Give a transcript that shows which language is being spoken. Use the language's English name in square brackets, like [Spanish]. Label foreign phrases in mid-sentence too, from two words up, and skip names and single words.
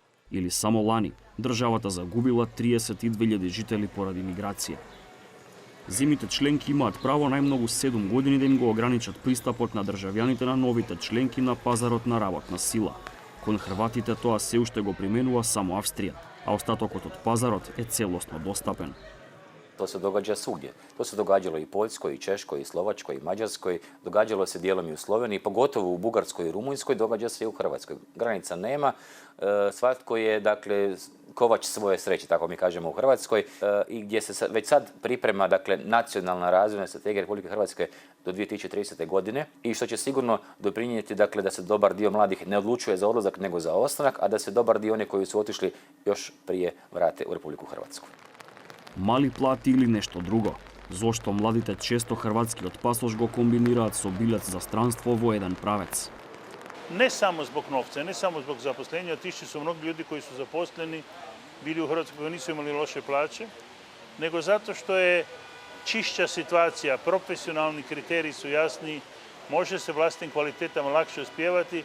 [Macedonian] Или само лани, државата загубила 32.000 жители поради миграција. Земјите членки имаат право најмногу 7 години да им го ограничат пристапот на државјаните на новите членки на пазарот на работна сила. Кон хрватите тоа се уште го применува само Австрија, а остатокот од пазарот е целосно достапен. [Croatian] To se događa svugdje. To se događalo i Poljskoj, i Češkoj, i Slovačkoj, i Mađarskoj. Događalo se dijelom i u Sloveniji, pogotovo u Bugarskoj i Rumunjskoj, događa se i u Hrvatskoj. Granica nema, svatko je, dakle, kovač svoje sreće, tako mi kažemo u Hrvatskoj, i gdje se već sad priprema, dakle, nacionalna razvojna strategija Republike Hrvatske do 2030. godine i što će sigurno doprinijeti, dakle, da se dobar dio mladih ne odlučuje za odlazak nego za ostanak, a da se dobar dio one koji su otišli još prije vrate u Republiku Hrvatsku. [Macedonian] Мали плати или нешто друго, зошто младите често хрватскиот пасош го комбинираат со билет за странство во еден правец. [Croatian] Ne samo zbog novca, ne samo zbog zaposlenja, otišli su mnogi ljudi koji su zaposleni, bili u Hrvatskoj koji nisu imali loše plaće, nego zato što je čišća situacija, profesionalni kriteriji su jasni, može se vlastnim kvalitetama lakše uspijevati.